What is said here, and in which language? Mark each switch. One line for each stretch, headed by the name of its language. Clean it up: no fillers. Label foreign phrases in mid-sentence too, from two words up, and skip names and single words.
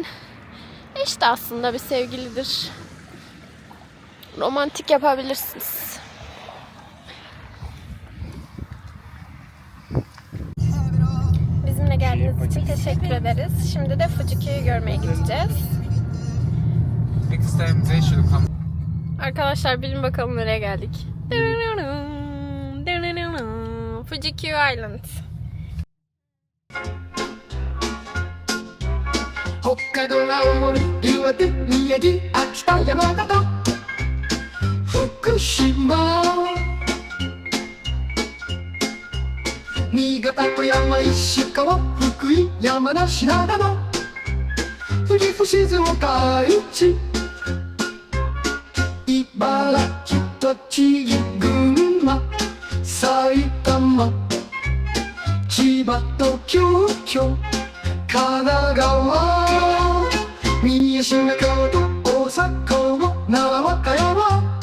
Turkish: Eş de aslında bir sevgilidir. Romantik yapabilirsiniz. Bizimle geldiğiniz için teşekkür ederiz. Şimdi de Fujikyu'yu görmeye gideceğiz.
English: Next time they should come.
Turkish: Arkadaşlar bilin bakalım nereye geldik. Fujikyu Island.
Japanese: 北海道青森岩手宮城秋田山形福島新潟富山石川福井山梨長野富士静岡愛知茨城栃木群馬埼玉千葉と京都神奈川三重滋賀京都大阪奈良和歌山